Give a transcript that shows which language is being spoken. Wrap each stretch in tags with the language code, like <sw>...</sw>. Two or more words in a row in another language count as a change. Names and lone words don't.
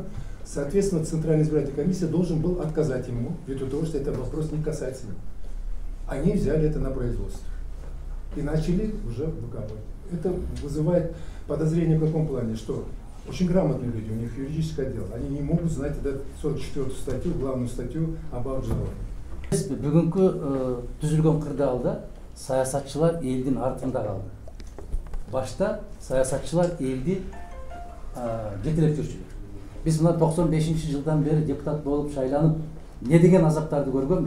<ru>Соответственно, Центральная избирательная комиссия должен был отказать ему, ввиду того, что это вопрос не касается его. Они взяли это на производство и начали уже выкапывать. Это вызывает подозрение в каком плане, что очень грамотные люди, у них юридическое отдел, они не могут знать эту 44-ю статью, главную статью об обжаловании.</ru> <ky>Бүгүнкү түзүлгөн кырдаалда саясатчылар элдин артында калды. Башта саясатчылар элди жетелеп жүрчү. Биз мына 95-жылдан бери депутат болуп шайланып, не деген азаптарды көргөнбүз.</ky>